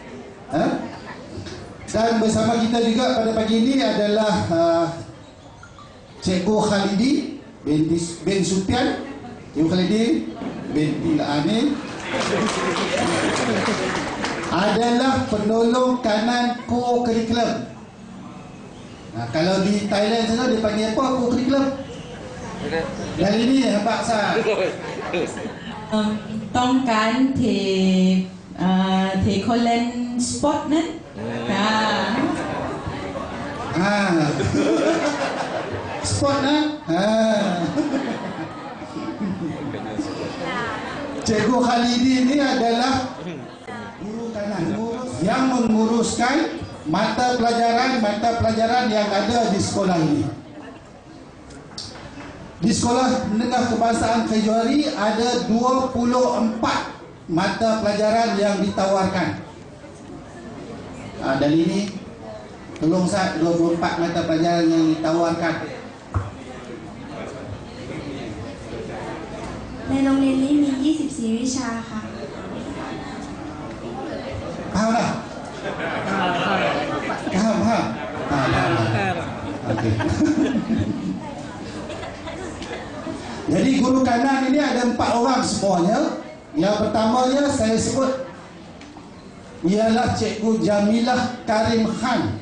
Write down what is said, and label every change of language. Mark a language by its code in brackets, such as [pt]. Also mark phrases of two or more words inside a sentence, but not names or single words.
[ms] Dan bersama kita juga pada pagi ini adalah Cikgu Khalidi bin Supian. Cikgu Khalidi bin Amin adalah penolong kanan co-curriculum. Kalau di Thailand sana dia panggil apa co-curriculum? Dan ini baksa [th] ต้องการเทคนเล่นสปอร์ตนั้น [ms] Sport Cikgu Khalidi ini adalah guru kanan yang menguruskan mata pelajaran yang ada di sekolah ini. Di Sekolah Menengah Kebangsaan Kejari ada 24 mata pelajaran yang ditawarkan. Dan ini tolong saya 24 mata pelajaran yang ditawarkan. [th] ในโรงเรียนนี้มี 24 วิชาค่ะ [ms] Faham tak? Faham. Okey. Jadi guru kanan ini ada 4 orang semuanya. Yang pertamanya saya sebut ialah Cikgu Jamilah Karim Khan.